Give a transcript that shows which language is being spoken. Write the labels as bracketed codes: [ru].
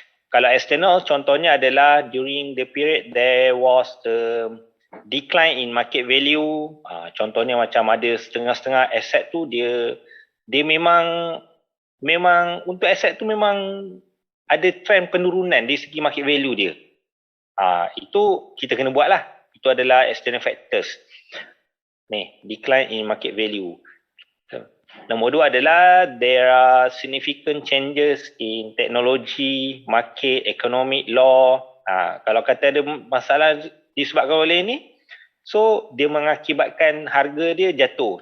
[en] Kalau external [ms] contohnya adalah [en] during the period there was the decline in market value. [ms] Contohnya macam ada setengah-setengah aset tu dia memang untuk aset tu memang ada trend penurunan dari segi market value dia. Itu kita kena buat lah. Itu adalah external factors. [en] Decline in market value. [ms] Nombor 2 adalah [en] there are significant changes in technology, market, economic law. [ms] Kalau kata ada masalah disebabkan oleh ini, so dia mengakibatkan harga dia jatuh.